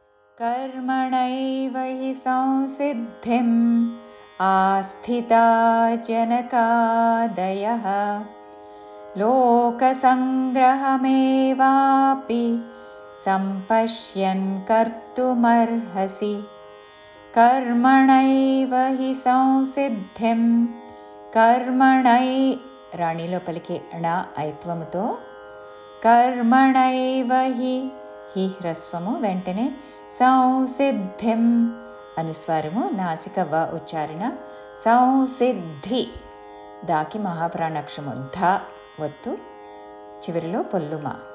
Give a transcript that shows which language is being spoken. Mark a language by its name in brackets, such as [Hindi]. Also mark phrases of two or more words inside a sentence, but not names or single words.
[Sanskrit] कर्मणैव हि संसिद्धिम् आस्थिता जनकादयः लोकसङ्ग्रहमेवापि सम्पश्यन् कर्तुमर्हसि। कर्मणैव हि संसिद्धिं कर्मणै [Telugu] రాణిలో పలికే ణ ఐత్వముతో [Sanskrit] కర్మణైవ హి [Telugu] హ్రస్వము వెంటనే సంసిద్ధిం అనుస్వారము నాసిక వ ఉచ్చారణ సంసిద్ధి దాకి మహాప్రాణాక్షరము ధ ఒత్తు చివరిలో పొల్లుమా.